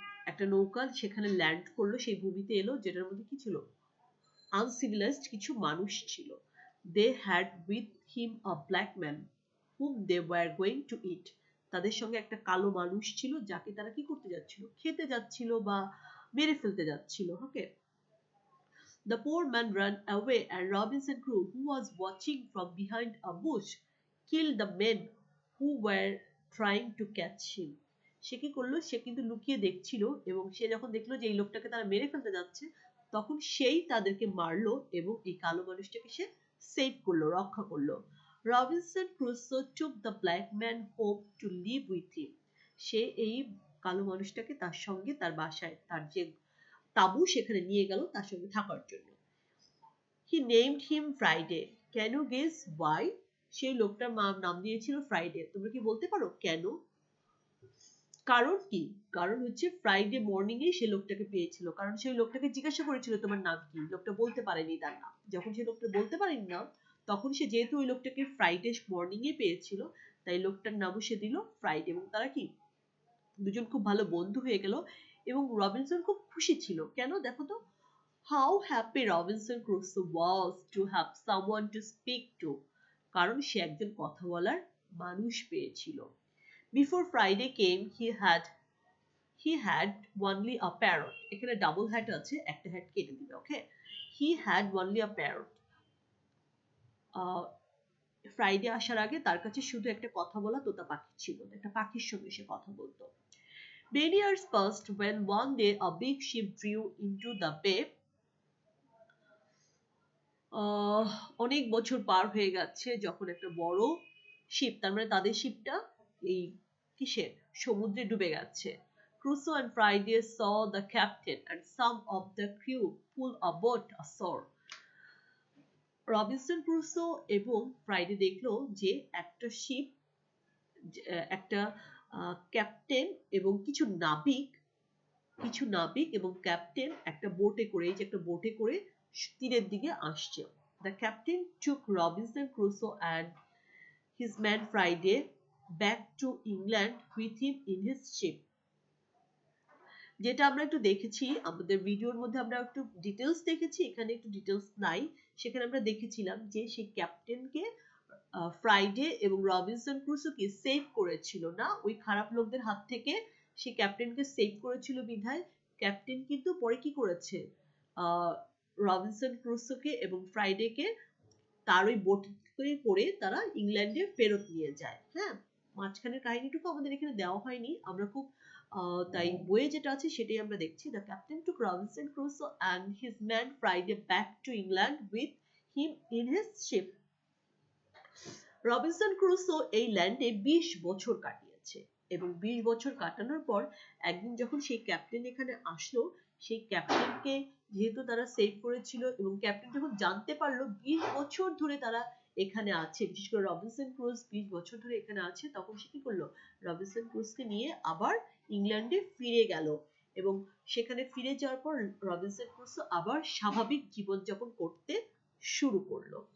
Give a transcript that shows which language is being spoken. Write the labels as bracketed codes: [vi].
[bn] একটা নৌকা সেখানে ল্যান্ড করলো, সেই ভূমিতে এলো, যেটার মধ্যে কি ছিল, আনসিভিলাইজড কিছু মানুষ ছিল। [en] They had with him a black man whom they were going to eat. [bn] তাদের সঙ্গে একটা কালো মানুষ ছিল যাকে তারা কি করতে যাচ্ছিল, খেতে যাচ্ছিল বা মেরে ফেলতে যাচ্ছিল। [en] Okay, the poor man ran away and Robinson Crusoe, who was watching from behind a bush, killed the men who were trying to catch him. [bn] সে কি করলো, সে কিন্তু লুকিয়ে দেখছিল এবং সে যখন দেখলো যে এই লোকটাকে তারা মেরে ফেলতে যাচ্ছে, তখন সেই তাদেরকে মারলো এবং এই কালো মানুষটাকে সে সেভ করলো, রক্ষা করলো। [en] Robinson Crusoe took the black man home to live with him. [bn] সে এই কালো মানুষটাকে তার সঙ্গে তার বাসায়, তার যে তাবু সেখানে নিয়ে গেল তার সঙ্গে থাকার জন্য। [en] He named him Friday. Can you guess why? [bn] সেই লোকটার নাম দিয়েছিল ফ্রাইডে। তোমরা কি বলতে পারো কেন? কারণ কি? কারণ হচ্ছে ফ্রাইডে মর্নিং এ সে লোকটাকে পেয়েছিল, কারণ সেই লোকটাকে জিজ্ঞাসা করেছিল তোমার নাম কি, লোকটা বলতে পারেনি তার নাম। যখন সে লোকটা বলতে পারেনি নাম, তখন সে যেহেতু ওই লোকটাকে ফ্রাইডে মর্নিং এ পেয়েছিল, তাই লোকটার নামও সে দিল ফ্রাইডে, এবং তারা কি দুজন খুব ভালো বন্ধু হয়ে গেল। এবং রবিনসন খুব খুশি ছিল। কেন দেখো তো, [en] how happy Robinson Crusoe was to have someone to speak to, [bn] কারণ সে একজন কথা বলার মানুষ পেয়েছিল। [en] Before Friday came, he had only a parrot. [bn] এখানে ডাবল হ্যাট আছে, একটা হ্যাট কেটে দিবে। [en] Okay, he had only a parrot. [bn] Friday আসার আগে তার কাছে শুধু একটা কথা বলা তোতা পাখি ছিল, একটা পাখির সঙ্গে সে কথা বলতো। [en] Many years passed when one day a big ship drew into the bay. [bn] অনেক বছর পার হয়ে গেছে যখন একটা বড় শিপ, তার মানে তাদের শিপটা এই কিসে, সমুদ্রে ডুবে গেছে। [en] Crusoe and Friday saw the captain and some of the crew pull a boat ashore. [bn] Robinson Crusoe এবং ফ্রাইডে দেখলো যে একটা শিপ, একটা ক্যাপ্টেন এবং কিছু নাবিক এবং ক্যাপ্টেন একটা বোটে করে, এই যে একটা বোটে করে তীরের দিকে আসছে। [en] The captain took Robinson Crusoe and his man Friday back to England with him in his ship. [bn] যেটা আমরা একটু দেখেছি আমাদের ভিডিওর মধ্যে, আমরা একটু ডিটেলস দেখেছি, এখানে একটু ডিটেলস নাই। সেখানে আমরা দেখেছিলাম যে সেই ক্যাপ্টেনকে ফ্রাইডে এবং রবিনসন ক্রুসোকে সেভ করেছিল না, ওই খারাপ লোকদের হাত থেকে সেই ক্যাপ্টেনকে সেভ করেছিল বিধায় ক্যাপ্টেন কিন্তু পরে কি করেছে, রবিনসন ক্রুসোকে এবং ফ্রাইডেকে তার ওই বোটে করে তারা ইংল্যান্ডে ফেরত নিয়ে যায়। হ্যাঁ, মাঝখানের কাহিনীটুকু আমাদের এখানে দেওয়া হয়নি, আমরা খুব তাই বইয়ে যেটা আছে সেটাই আমরা দেখছি। [en] The captain took Robinson Crusoe and his man Friday back to England with him in his ship. [bn] Robinson Crusoe এই ল্যান্ডে 20 বছর কাটিয়েছে এবং 20 বছর কাটানোর পর একদিন যখন সেই ক্যাপ্টেন এখানে আসলো, সেই ক্যাপ্টেনকে যেহেতু তারা সেভ করেছিল এবং ক্যাপ্টেন যখন জানতে পারলো 20 বছর ধরে তারা এখানে আছে, বিশেষ করে রবিনসন ক্রুজ 20 বছর ধরে এখানে আছে, তখন সে কি করলো, রবিনসন ক্রুজকে নিয়ে আবার ইংল্যান্ডে ফিরে গেল এবং সেখানে ফিরে যাওয়ার পর রবিনসন ক্রুসো আবার স্বাভাবিক জীবনযাপন করতে শুরু করলো।